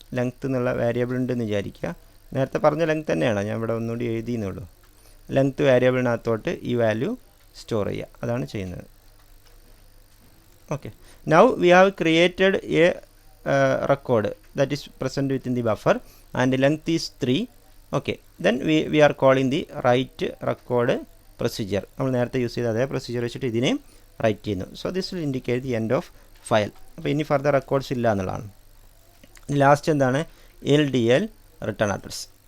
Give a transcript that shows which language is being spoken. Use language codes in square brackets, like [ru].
[ml] Length എന്നുള്ള variable ഉണ്ടെന്ന് വിചാരിക്കുക, നേരത്തെ പറഞ്ഞ ലെങ്ത്ത് തന്നെയാണ്, ഞാൻ ഇവിടെ ഒന്നുകൂടി എഴുതിയെന്നുള്ളൂ. ലെങ്ത്ത് വേരിയബിളിനകത്തോട്ട് ഈ വാല്യൂ സ്റ്റോർ ചെയ്യുക, അതാണ് ചെയ്യുന്നത്. [en] Okay, now we have created a record that is present within the buffer and length is 3. Okay, then we are calling the write record procedure. [ml] നമ്മൾ നേരത്തെ യൂസ് ചെയ്ത അതേ പ്രൊസീജിയർ വെച്ചിട്ട് ഇതിനെയും റൈറ്റ് ചെയ്യുന്നു. [en] So this will indicate the end of file. [ml] അപ്പോൾ ഇനി further records ഇല്ല എന്നുള്ളതാണ്. ലാസ്റ്റ് എന്താണ്, LDL റിട്ടേൺ അഡ്രസ്.